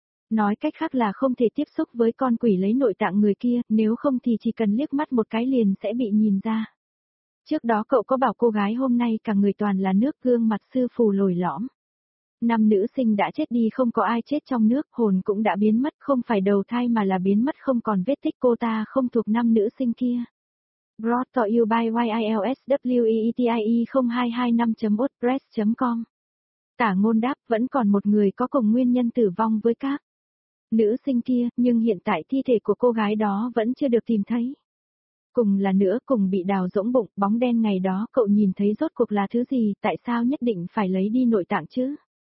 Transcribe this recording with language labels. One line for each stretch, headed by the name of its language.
Vietnamese: Nói cách khác là không thể tiếp xúc với con quỷ lấy nội tạng người kia, nếu không thì chỉ cần liếc mắt một cái liền sẽ bị nhìn ra. Trước đó cậu có bảo cô gái hôm nay cả người toàn là nước, gương mặt sư phù lồi lõm. Năm nữ sinh đã chết đi, không có ai chết trong nước, hồn cũng đã biến mất, không phải đầu thai mà là biến mất không còn vết tích, cô ta không thuộc năm nữ sinh kia.
English: Brought to you by YILSWEETIE0225.wordpress.com.
Vietnamese: Tả Ngôn đáp, vẫn còn một người có cùng nguyên nhân tử vong với các nữ sinh kia, nhưng hiện tại thi thể của cô gái đó vẫn chưa được tìm thấy. Cùng là nữa, cùng bị đào rỗng bụng, bóng đen ngày đó cậu nhìn thấy rốt cuộc là thứ gì, tại sao nhất định phải lấy đi nội tạng chứ?